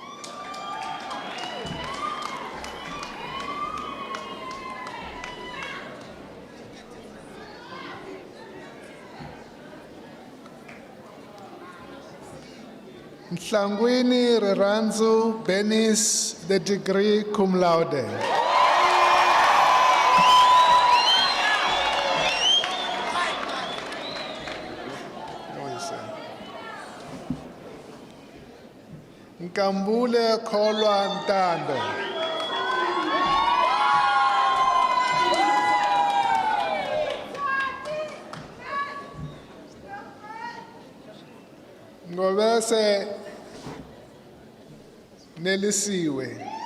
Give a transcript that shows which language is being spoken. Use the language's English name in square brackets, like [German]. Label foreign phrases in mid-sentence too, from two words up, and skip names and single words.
[English] Mhlangwini Reranzu Benis, the degree [Latin] cum laude. [English] Nkambule Kholwa Ntando. Ngobese Nelisiwe.